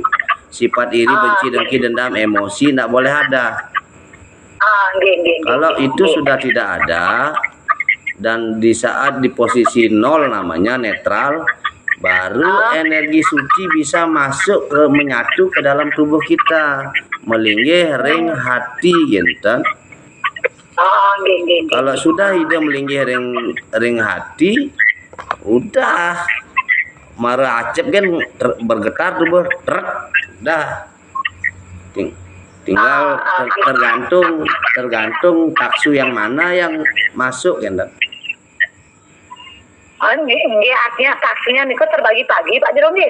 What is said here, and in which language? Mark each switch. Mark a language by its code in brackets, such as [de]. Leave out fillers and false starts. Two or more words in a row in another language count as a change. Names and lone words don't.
[id] Sifat iri, benci, dengki, dendam, emosi tidak boleh ada. Kalau itu sudah tidak ada dan di saat di posisi nol namanya netral, baru energi suci bisa masuk ke menyatu ke dalam tubuh kita, [ban] melinggih ring hati gitu. Nggih nggih. [id] Kalau sudah ide [ban] melinggih ring hati, [id] udah marah acep kan bergetar tuh udah tinggal tergantung taksu yang mana yang masuk kan. Nggih, artinya taksunya niku terbagi-bagi Pak Jero nggih.